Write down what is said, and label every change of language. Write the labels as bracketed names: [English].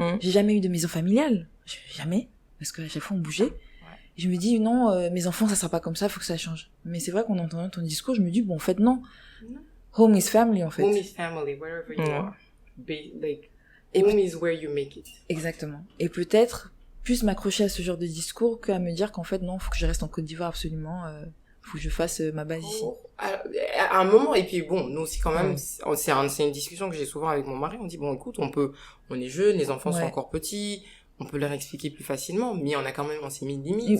[French] J'ai jamais eu de maison familiale. Jamais. Parce qu'à chaque fois, on bougeait. Et je me dis, non, mes enfants, ça sera pas comme ça, faut que ça change. Mais c'est vrai qu'en entendant ton discours, je me dis, en fait, non. [English] Home is family, [French] en fait. [English] Home is family, wherever you are. Home is where you make it. [French] Exactement. Et peut-être plus m'accrocher à ce genre de discours qu'à me dire qu'en fait, non, faut que je reste en Côte d'Ivoire absolument. faut que je fasse ma base ici. À un moment, et puis bon, nous aussi quand même, c'est une discussion que j'ai souvent avec mon mari. On dit bon, écoute, on est jeunes, les enfants sont encore petits, on peut leur expliquer plus facilement, mais on s'est mis une limite.